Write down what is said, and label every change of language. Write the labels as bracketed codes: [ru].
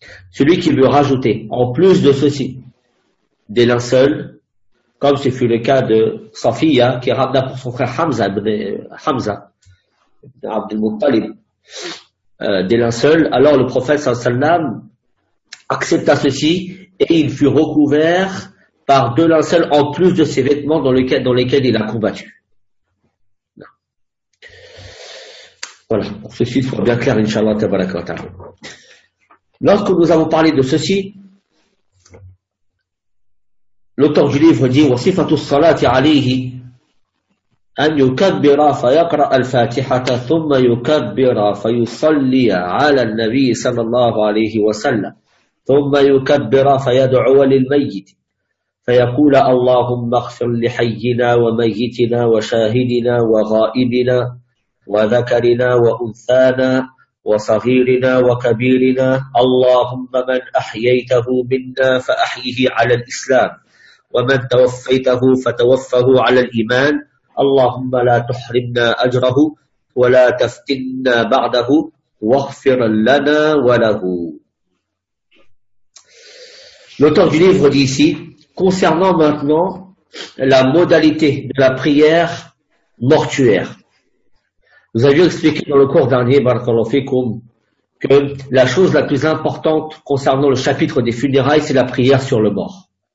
[fr] Celui qui veut rajouter, en plus de ceci, des linceuls, comme ce fut le cas de Safiya, qui ramena pour son frère Hamza, Abdel Muttalib, des linceuls, alors le prophète sallallahu alayhi wa sallam accepta ceci et il fut recouvert par deux linceuls en plus de ses vêtements dans lesquels il a combattu. Non. Voilà, pour ceci, il faut bien clair, Inch'Allah, tabarak wa ta'ala. Lorsque nous avons parlé de ceci, l'auteur du livre dit [ar] « وَصِفَةُ الصَّلَاةِ عَلَيْهِ أَنْ يُكَبِّرَ فَيَقْرَأَ الْفَاتِحَةَ ثُمَّ يُكَبِّرَ فَيُصَلِّيَ عَلَى النَّبِيِّ صَلَى اللَّهُ عَلَيْهِ وَسَلَّمَ ثُمَّ يُكَبِّرَ فَيَدْعُوَ لِلْمَيِّتِ فيقول اللهم اغفر لحينا وميتنا وشاهدنا وغائبنا وذكرنا وأنثانا وصغيرنا وكبيرنا اللهم من أحييته منا فأحيه على الإسلام ومن توفيته فتوفه على الإيمان اللهم لا تحرمنا أجره ولا تفتنا بعده واغفر لنا وله. [fr] L'auteur du livre dit ici, concernant maintenant la modalité de la prière mortuaire. Nous avions expliqué dans le cours dernier, Barakallahu fikoum, que la chose la plus importante concernant le chapitre des funérailles, c'est la prière sur le mort.